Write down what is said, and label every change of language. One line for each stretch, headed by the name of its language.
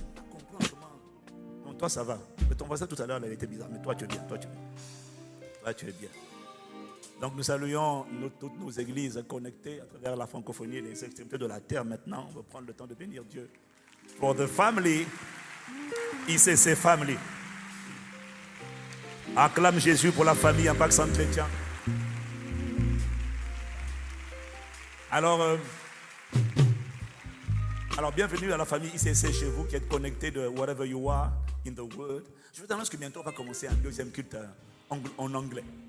French: Comprends comment. Non, toi, ça va. Mais ton voisin tout à l'heure, il était bizarre. Mais toi, tu es bien. Toi, tu es bien. Donc, nous saluons toutes nos églises connectées à travers la francophonie et les extrémités de la terre maintenant. On va prendre le temps de bénir Dieu.
English: For the family, ICC family.
French: Acclame Jésus pour la famille Impact Centre Chrétien. Alors, bienvenue à la famille ICC chez vous qui êtes connectés de
English: wherever you are in the world.
French: Je vous annonce que bientôt on va commencer un deuxième culte en anglais.